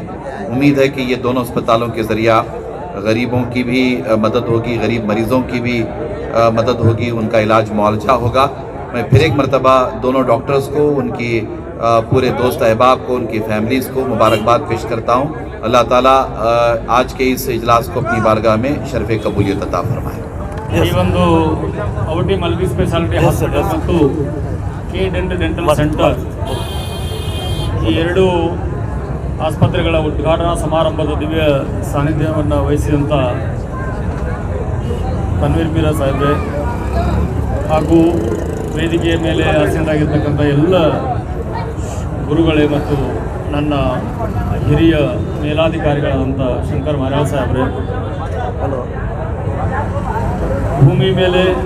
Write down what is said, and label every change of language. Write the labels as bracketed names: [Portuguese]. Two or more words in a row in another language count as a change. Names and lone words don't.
[Urdu] امید ہے کہ یہ دونوں اسپتالوں کے ذریعہ غریبوں کی بھی مدد ہوگی، غریب مریضوں کی بھی مدد ہوگی، ان کا علاج معاوضہ ہوگا. میں پھر ایک مرتبہ دونوں ڈاکٹرز کو، ان کی پورے دوست احباب کو، ان کی فیملیز کو مبارکباد پیش کرتا ہوں. اللہ تعالیٰ آج کے اس اجلاس کو اپنی بارگاہ میں شرف قبولیت عطا فرمائے. [Kannada] ಈ ಒಂದು ಔಟಿ ಮಲ್ಟಿ ಸ್ಪೆಷಾಲಿಟಿ ಹಾಸ್ಪಿಟಲ್ ಮತ್ತು ಕೆ ಡೆಂಟಲ್ ಸೆಂಟರ್ ಈ 2 ಆಸ್ಪತ್ರೆಗಳ ಉದ್ಘಾಟನಾ ಸಮಾರಂಭದ ದಿವ್ಯ ಸಾನ್ನಿಧ್ಯವನ್ನು ವಹಿಸಿದಂಥ ತನ್ವೀರ್ ಪೀರ ಸಾಹೇಬ್ರೆ ಹಾಗೂ ವೇದಿಕೆಯ ಮೇಲೆ ಆಸೀನರಾಗಿರ್ತಕ್ಕಂಥ ಎಲ್ಲ ಗುರುಗಳೇ ಮತ್ತು ನನ್ನ ಹಿರಿಯ ಮೇಲಾಧಿಕಾರಿಗಳಾದಂಥ ಶಂಕರ್ ಮಾರ್ಯಾಳ್ ಸಾಹೇಬ್ರೆ, ಭೂಮಿ ಮೇಲೆ